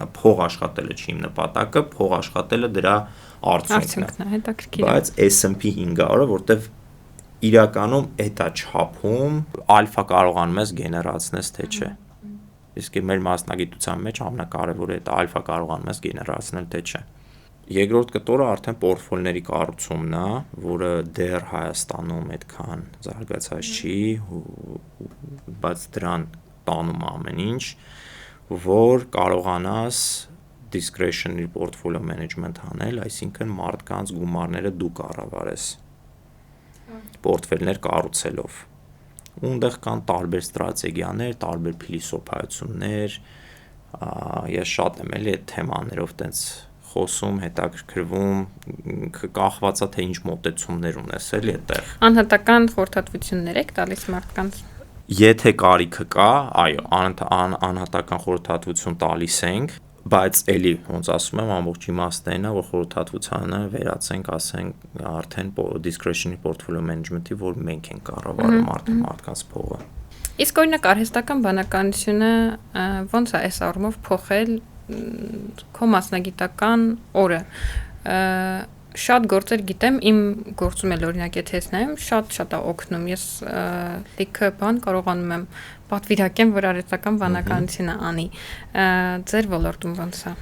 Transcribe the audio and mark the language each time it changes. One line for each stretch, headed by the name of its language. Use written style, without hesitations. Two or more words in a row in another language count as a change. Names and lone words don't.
Armenian: է, փող աշխատելը չի իմ նպատակը, փող աշխատելը դրա արդյունքն է, հետաքրքիր է։ Բայց S&P 500-ը, որտեվ իրականում էտա չափում ալֆա կարողանում ես գեներացնես, թե չէ։ Իսկ մեր մասնագիտության մեջ ամենակարևորը է դա ալֆա կարողանում ես գեներացնել, թե չէ։ Երկրորդ կտորը արդեն պորտֆոլիոների կառուցումն է, որը դեռ Հայաստանում այդքան զարգացած չի, բայց դրան տանում ամեն ինչ, որ կարողանաս
English: discretionary portfolio management
Armenian: անել, այսինքն մարդկանց գումարները դու կառավարես պորտֆելներ կառուցելով։ Ունդեղ կան տարբեր ստրատեգիաներ, տարբեր փիլիսոփայություններ, ես շատ եմ էլի այդ թեմաներով տենց խոսում, հետաքրքրվում, կախված է թե ինչ մոտեցումներ ունես էլի այդտեղ։ Անհատական խորհրդատվություններ եք տալիս մարդկանց։ Եթե կարիքը կա, այո, անհատական խորհրդատվություն տալիս ենք, բայց էլի ոնց ասում եմ, ամբողջ իմաստն է, որ խորհրդատվությանը վերածենք, ասենք, արդեն
English: discretionary portfolio management-
Armenian: ի, որ մենք ենք կառավարում արդեն մարդկանց փողը։ Իսկ օրինակ արհեստական բանականությունը ոնց է այս առումով փոխել քո մասնագիտական օրը։ Շատ գործեր գիտեմ, իմ գործում էլ օրինակ եթե ես նայեմ, շատ է օգնում։ Ես լիքը բան կարողանում եմ պատվիրակեմ, որ արհեստական բանականությունը անի։ Ձեր ոլորտում ոնց է։